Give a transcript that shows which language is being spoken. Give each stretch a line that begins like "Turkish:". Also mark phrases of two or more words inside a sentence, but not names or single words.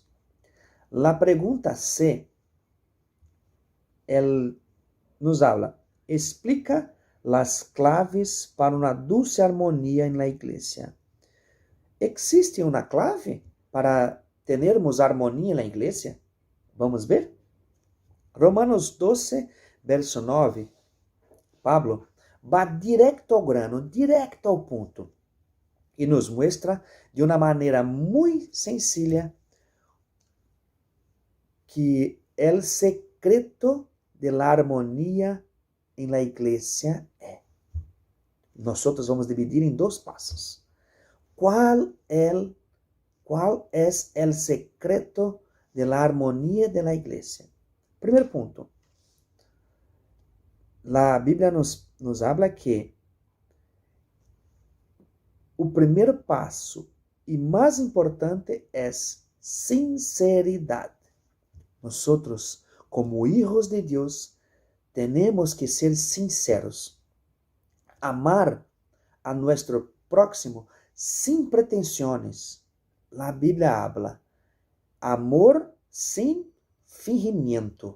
Spanish: La pregunta C, él nos habla, explica las claves para una dulce armonía en la iglesia. ¿Existe una clave para tenermos armonía en la iglesia?
Portuguese: Vamos ver. Romanos 12, verso 9.
Spanish: Pablo va directo ao grano,
Portuguese: directo ao ponto,
Spanish: e nos muestra
Portuguese: de uma maneira muito
Spanish: sencilla que el secreto de la armonía en la iglesia é.
Portuguese: Nosotros vamos dividir em 2 passos.
Spanish: ¿Cuál es el secreto de la armonía de la iglesia? Primer punto. La Biblia nos habla que
Portuguese: o primeiro passo e mais importante é sinceridade.
Spanish: Nosotros, como hijos de Dios, tenemos que ser sinceros. Amar a nuestro próximo sin pretensiones. La Biblia habla amor sin fingimiento.